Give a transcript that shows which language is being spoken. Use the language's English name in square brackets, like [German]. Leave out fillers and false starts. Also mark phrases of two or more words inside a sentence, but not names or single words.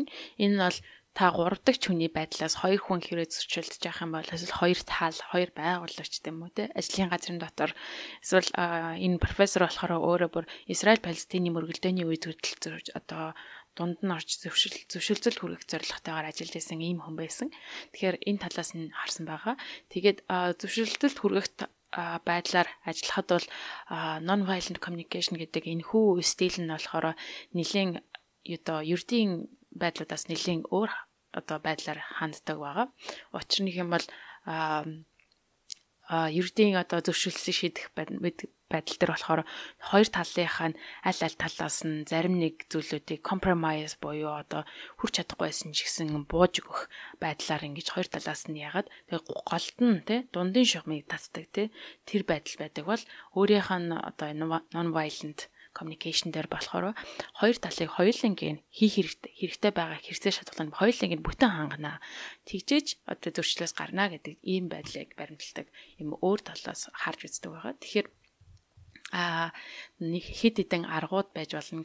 [Mongolian] Энэ нь бол та 3 дахь хүний байдлаас 2 хүн хэрэг зөрчилдөж явах юм бол эсвэл 2 таал 2 байгуулагч гэдэм үү те ажлын газрын дотор эсвэл энэ профессор болохоор өөрөө бүр Израиль Палестины мөргөлдөөний үед хөдөлж одоо дунд нь орж зөвшөлтөл хүргэх зорилготойгоор ажиллаж байсан ийм хүн байсан. Тэгэхээр энэ талаас нь харсан байгаа. Тэгээд зөвшөлтөлд хүргэх байдлаар ажиллахад бол [English] non violent communication [Mongolian] гэдэг энэхүү стил нь болохоор нэлийн одоо ердийн байдлуудаас нэлийн өөр одоо байдлаар ханддаг байгаа. Учир нь юм бол ердийн одоо зөвшөөрлөсөн шийдэх байдал дээр болохоор хоёр талынхаа аль талаас нь зарим нэг зүйлүүдийг compromise буюу одоо хүрч чадахгүйсэн ч гэсэн бууж өгөх байдлаар ингэж хоёр талаас нь ягаад тэгээ голд нь те дундын шугамыг татдаг те тэр байдал байдаг бол өөрийнх нь одоо [English] non violent communication [Mongolian] дээр болохоор хоёр талыг хоёулангийн хийх хэрэгтэй байгаа хэрэгцээ шалтгаалыг хоёулангийн бүтэн хангана. Тэгжээж одоо зөрчлөөс гарна гэдэг ийм байдлыг баримталдаг юм өөр талаас харж үздэг байгаа. Тэгэхээр нэг хэд хэдэн аргууд байж болно.